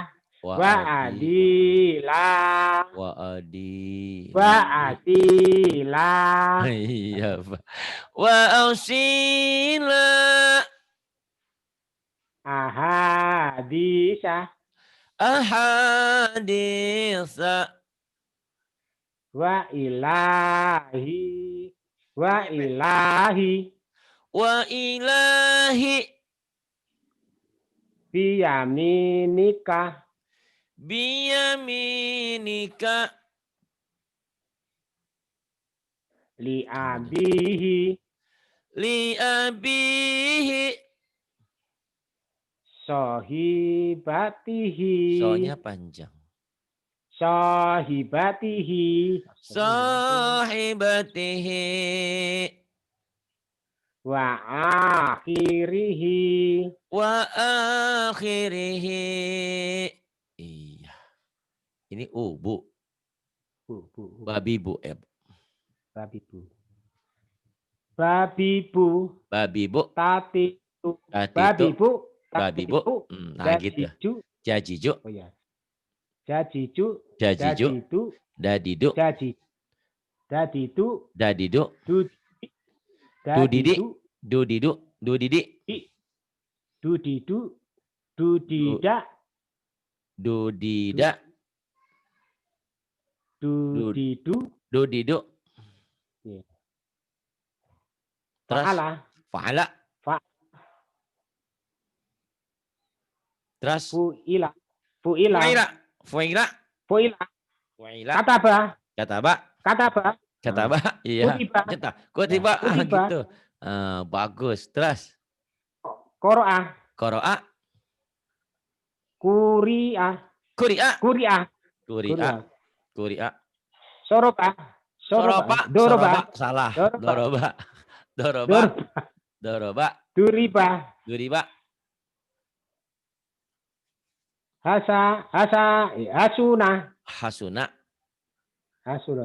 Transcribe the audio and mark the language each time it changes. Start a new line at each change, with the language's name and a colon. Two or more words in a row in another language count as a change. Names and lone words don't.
Arabic: وعادلة. وعادلة.
Indonesian: Iya, Pak. Wa'ausila.
Arabic: أحاديث. أحاديث. وإلهي. وإلهي. وإلهي. بيمينك. بيمينك. لأبيه, لأبيه. صاحبته,
Indonesian: So-nya panjang.
Arabic: صاحبته, صاحبته. وآخره, وآخره. Iya.
Indonesian: Ini bu. bu, Babi bu. babibu, babibu, Babi bu. tatitu, Tatitu. babibu, Babi bu. tatitu, Nah gitu. jajiju, Jajiju. oh ya, jajiju, Jajiju. jajitu, Dadidu. jaji, daditu, Dadidu. dudi, Dudidi. dadidu, Dudidu. Dudidi. dudidu, Du- dudida, Dudida. dudidu, Dudidu. ya. Terus.
Arabic: فعل, فعل. فَ,
Indonesian: Terus.
Arabic: فُعِل، فُعِل, فُعِل. فُعِل. فُعِل, فُعِل. كَتَبَ, كَتَبَ. كَتَبَ, كَتَبَ. Iya. كُتِبَ, كُتِبَ. كُتِبَ,
Indonesian: Gitu. Bagus. Terus.
Arabic: قَرَأَ, قَرَأَ. قُرِئَ, قُرِئَ. قُرِئَ, قُرِئَ. قُرِئَ. ضَرَبَ, ضَرَبَ. ضَرَبَ, ضَرَبَ. Salah. ضَرَبَ, ضَرَبَ. ضَرَبَ. ضَرَبَ, ضَرَبَ. ضُرِبَ, ضُرِبَ. حَسُنَ, حَسُنَ. حَسُنَ,